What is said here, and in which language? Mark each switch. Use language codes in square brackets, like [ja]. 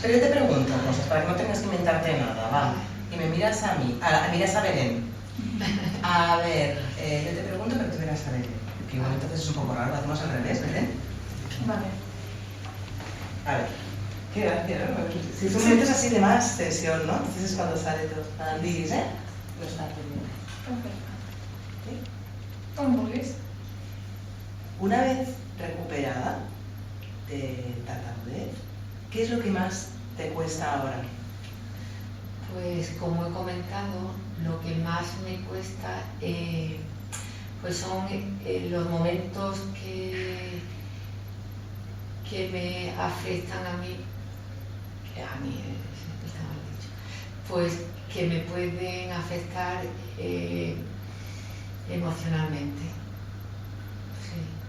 [es] Pero yo te pregunto cosas para que no tengas que inventarte nada, ¿va? Y me miras a mí, miras a Belén. A ver, yo te pregunto, pero tú verás a Belén. Porque igual entonces es un poco raro, lo hacemos al revés, Belén. Vale. A ver. Qué gracia, ¿no? Si son momentos así de más tensión, ¿no? Entonces es cuando sale todo. [ca] Diguis, no està pendiente. Perfecte. [es] ¿Sí? [ca] Com vulguis. [es] Una vez recuperada de tartamudez, ¿qué es lo que más te cuesta ahora? Pues como he comentado, lo que más me cuesta pues son los momentos que me afectan a mí está mal dicho, pues que me pueden afectar emocionalmente. Sí.